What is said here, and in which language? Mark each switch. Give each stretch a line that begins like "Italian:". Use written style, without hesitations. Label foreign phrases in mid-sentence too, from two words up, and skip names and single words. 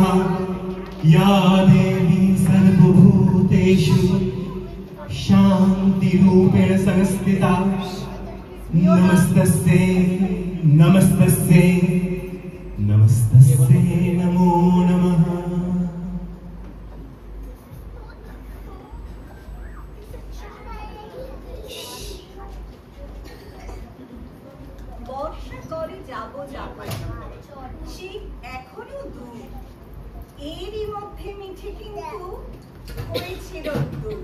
Sanskrit: या देवी सर्वभूतेषु शान्तिरूपेण संस्थिता नमस्तस्ते नमस्तस्ते नमस्तस्ते नमो नमः।
Bangla: বর্ষা করে যাবো যাবো, শীত এখনো দূর, এরই মধ্যে মিঠে কিন্তু হয়েছিল দূর।